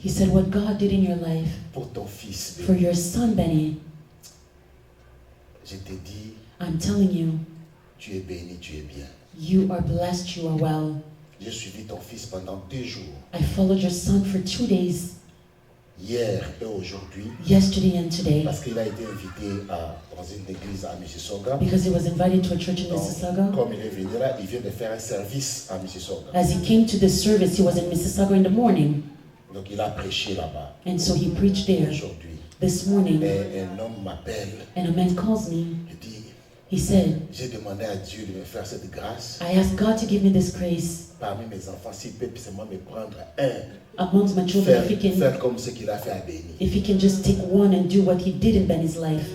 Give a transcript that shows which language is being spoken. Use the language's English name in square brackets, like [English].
[English] He said, what God did in your life [French] pour ton fils. [English] for your son, Benny. [French] Je te dis, [English] I'm telling you, [French] tu es béni, tu es bien. [English] you are blessed, you are well. [French] J'ai suivi ton fils pendant 2 jours, [English] I followed your son for 2 days, [French] hier et aujourd'hui, [English] yesterday and today, [French] parce qu'il a été invité dans une église à Mississauga. [English] because he was invited to a church in [French] Donc, [English] Mississauga. [French] comme il est venu là, il vient de faire un service à Mississauga. [English] As he came to this service, he was in Mississauga in the morning, [French] Donc il a prêché là-bas [English] and so he preached there [French] aujourd'hui. [English] this morning. [French] Et un homme m'appelle, [English] And a man calls me. [French] il dit, [English] He said, [French] j'ai demandé à Dieu de me faire cette grâce. [English] I asked God to give me this grace [French] Parmi mes enfants, s'il peut seulement me prendre un, [English] amongst my children, [French] faire comme ce qu'il a fait à Béni. [English] if he can just take one and do what he did in Benny's life.